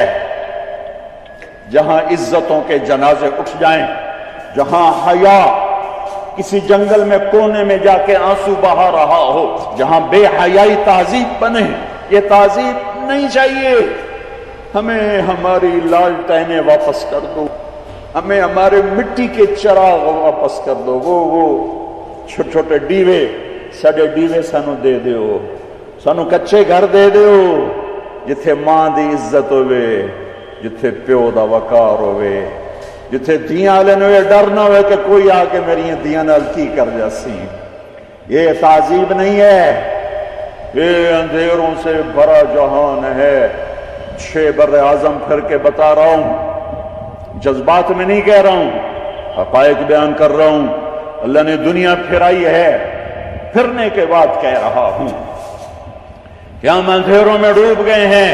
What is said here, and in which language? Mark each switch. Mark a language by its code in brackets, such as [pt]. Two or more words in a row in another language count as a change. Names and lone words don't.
[ur] جہاں عزتوں کے جنازے اٹھ جائیں، جہاں حیا کسی جنگل میں کونے میں جا کے آنسو بہا رہا ہو، جہاں بے حیائی تہذیب بنے، یہ تہذیب نہیں چاہیے۔ ہمیں ہماری لالٹینیں واپس کر دو، ہمیں ہمارے مٹی کے چراغ واپس کر دو، وہ چھوٹے چھوٹے ڈیوے، [pa] سڈے ڈیوے سانو دے دیو، سانو کچے گھر دے دیو جتھے ماں دی عزت ہوئے، جتھے پیو دا وقار ہوئے، جتھے دیاں والے نوے ڈر نہ ہوئے کہ کوئی آ کے میری دیاں نال کی کر جاسی۔ [ur] یہ تعذیب نہیں ہے، یہ اندھیروں سے بھرا جہان ہے۔ 6 بر اعظم پھر کے بتا رہا ہوں، جذبات میں نہیں کہہ رہا ہوں، حقائق بیان کر رہا ہوں۔ اللہ نے دنیا پھرائی ہے، پھرنے کے بعد کہہ رہا ہوں کہ ہم اندھیروں میں ڈوب گئے ہیں۔